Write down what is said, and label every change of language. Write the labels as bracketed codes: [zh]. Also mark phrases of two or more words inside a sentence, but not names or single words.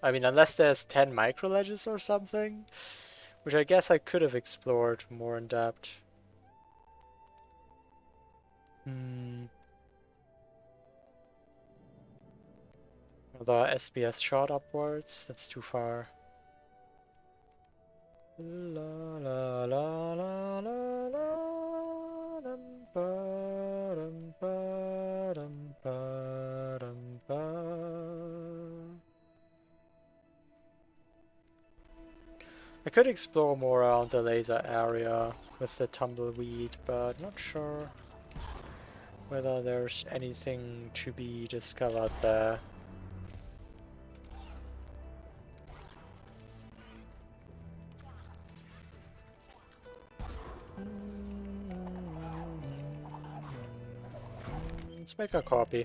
[en] I mean, unless there's 10 micro ledges or something. Which I guess I could have explored more in depth. The SBS shot upwards, that's too far. La la la la la la dum ba dum ba dum ba dum ba. I could explore more around the laser area with the tumbleweed, but not sure whether there's anything to be discovered there. Let's make a copy.